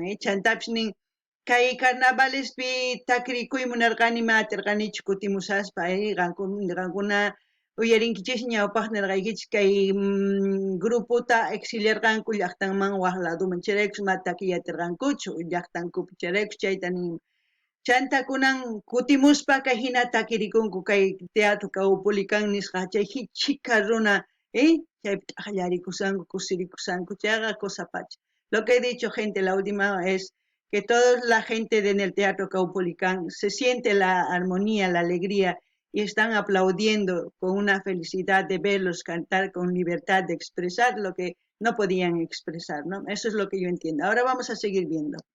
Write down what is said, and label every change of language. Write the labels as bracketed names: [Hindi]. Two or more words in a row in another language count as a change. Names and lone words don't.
[Quechua] chantapis nin kay carnavalespi takirikuy munarqani ma atirqanichu kutimusaspa qankuna uyarinkichis ñawpaq nirqaykichis kay grupota exiliarqanku llaqtanman waq ladoman chayraykush ma takiyatirqankuchu llaqtankupi chayraykush chayta nin chantakunan kutimuspa kay hina takirikunku kay teatro Caupolicán nisqa chay chika runa chaypi t'aqllarikusanku kusirikusanku chayqa kusapacha [Spanish] lo que he dicho gente la última es que toda la gente en el teatro Caupolicán se siente la armonía, la alegría y están aplaudiendo con una felicidad de verlos cantar con libertad de expresar lo que no podían expresar, ¿no? Eso es lo que yo entiendo. Ahora vamos a seguir viendo.